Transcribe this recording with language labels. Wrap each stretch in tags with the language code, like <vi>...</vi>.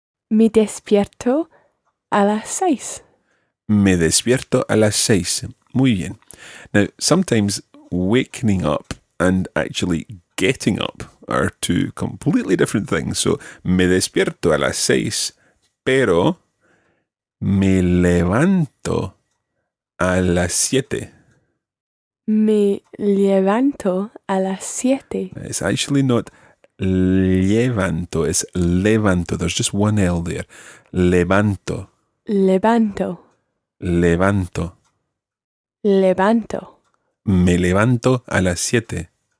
<es>Me despierto a las 6. Me despierto a las 6. Muy bien.</es> <en>Now, sometimes waking up and actually getting up are two completely different things.</en> <es>So, me despierto a las 6, pero me levanto a las 7. Me levanto a las 7.</es> <en>It's actually not levanto, it's levanto. There's just one L there. Levanto.</en> <es>Levanto. Levanto. Levanto. Me levanto a las 7.</es>